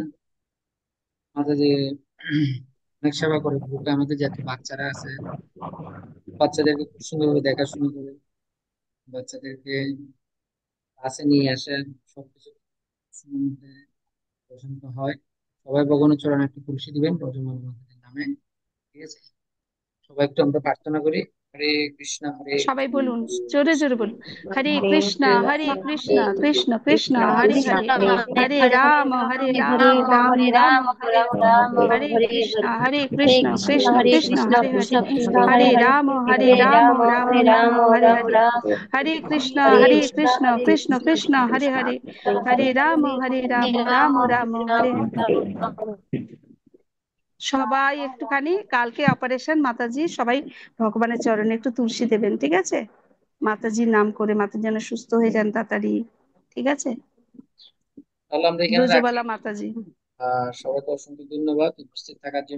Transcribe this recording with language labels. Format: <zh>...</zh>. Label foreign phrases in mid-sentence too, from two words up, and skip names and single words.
<bn>মাতাজি অনেক সেবা করে গ্রুপে, আমাদের যত বাচ্চারা আছে বাচ্চাদেরকে খুব সুন্দরভাবে দেখাশোনা করে, বাচ্চাদেরকে কাছে নিয়ে আসেন, সবকিছু সুন্দর মধ্যে প্রশান্ত হয়। সবাই ভগবানের চরণে একটু তুলসী দিবেন রজমালা মাতাজির নামে। ঠিক আছে, সবাই একটু আমরা প্রার্থনা করি।</bn> <sa>হরে কৃষ্ণ হরে</sa> <bn>সবাই</bn> <sa>কৃষ্ণ</sa> <bn>বলুন, জোরে জোরে বলুন।</bn> <sa>হরে हरे কৃষ্ণ হরে कृष्ण কৃষ্ণ हरे কৃষ্ণ কৃষ্ণ कृष्ण হরে कृष्ण হরে, हरे হরে हरे হরে हरे রাম राम রাম हरे রাম राम হরে राम হরে, राम হরে हरे কৃষ্ণ हरे হরে हरे কৃষ্ণ कृष्ण কৃষ্ণ हरे কৃষ্ণ कृष्ण হরে হরে, कृष्ण कृष्ण হরে हरे हरे রাম हरे রাম राम রাম हरे রাম राम হরে राम হরে, राम হরে কৃষ্ণ हरे হরে कृष्ण কৃষ্ণ हरे কৃষ্ণ कृष्ण কৃষ্ণ হরে कृष्ण হরে, हरे হরে हरे রাম हरे রাম राम রাম हरे হরে राम হরে। राम</sa> <bn>সবাই একটুখানি কালকে অপারেশন মাতাজি, সবাই ভগবানের চরণে একটু তুলসী দেবেন, ঠিক আছে? মাতাজির নাম করে, মাতাজি যেন সুস্থ হয়ে যান তাড়াতাড়ি, ঠিক আছে? তাহলে আমরা এখানে রাখি। ব্রজবালা মাতাজি। সবাইকে অসংখ্য ধন্যবাদ উপস্থিত থাকার জন্য।</bn>